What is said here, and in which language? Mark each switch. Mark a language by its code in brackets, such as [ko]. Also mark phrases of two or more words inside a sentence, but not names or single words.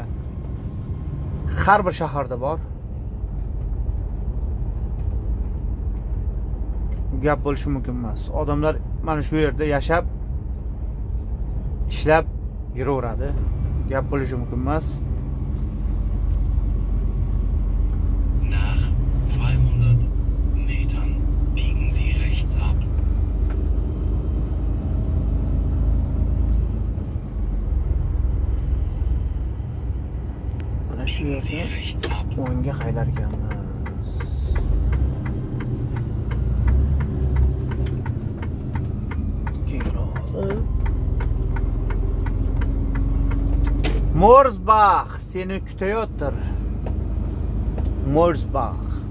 [uz] Har bir shaharda bor. Gap bo'lishi mumkin emas. Odamlar mana shu yerda yashab, ishlab yuraveradi. Gap bo'lishi mumkin emas. [de] Nach 200 Metern biegen Sie rechts ab. [uz] Mana shu [de] Biegen Sie [uz] yerda [de] rechts ab. [uz] o'ngga qaylar ekanmiz. Morsbach seni kutayotir. Morsbach.